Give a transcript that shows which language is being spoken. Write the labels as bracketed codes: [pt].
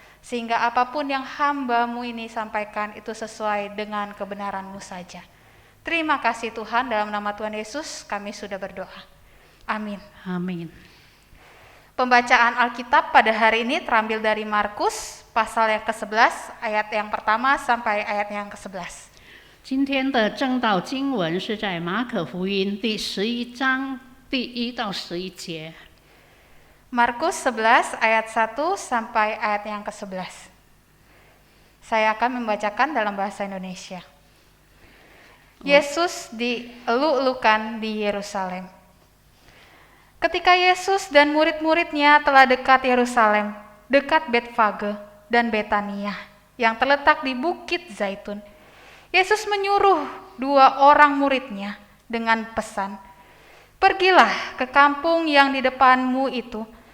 [id] Sehingga apapun yang hamba-Mu ini sampaikan itu sesuai dengan kebenaran-Mu saja. Terima kasih Tuhan, dalam nama Tuhan Yesus kami sudah berdoa. Amin. Amin. Pembacaan Alkitab pada hari ini terambil dari Markus pasal yang ke-11 ayat yang pertama sampai ayat yang ke-11. [zh] 今天的正道经文是在马可福音第11章第1到11节。 [id] Markus 11 ayat 1 sampai ayat yang ke-11. Saya akan membacakan dalam bahasa Indonesia. Yesus dieluk-elukan di Yerusalem. Ketika Yesus dan murid-muridnya telah dekat Yerusalem, dekat Betfage dan Betania yang terletak di Bukit Zaitun, Yesus menyuruh dua orang muridnya dengan pesan, "Pergilah ke kampung yang di depanmu itu.